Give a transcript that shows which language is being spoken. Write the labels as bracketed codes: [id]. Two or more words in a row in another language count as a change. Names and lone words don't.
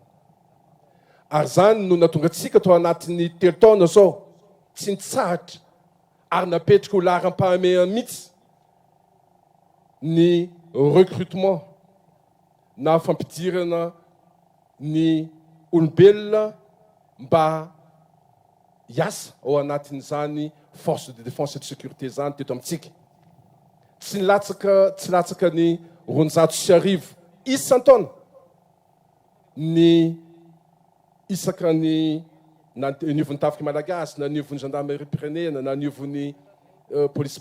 [mg] Ary zany no natonga atsika tao anatin'ny 3 taona zao tsy nitsahatra ary napetraka ho laharam-pahamehana mihitsy ny recrutement na fampidirana ny olombelona mba hiasa ao anatin'izany [fr] force de défense et de sécurité [mg] zany teto amintsika. tsy latsaka ny 200 isan-taona ny isaka ny niovon'ny tafiky malagasy na niovon'ny gendarmerie pirenena na niovon'ny polisy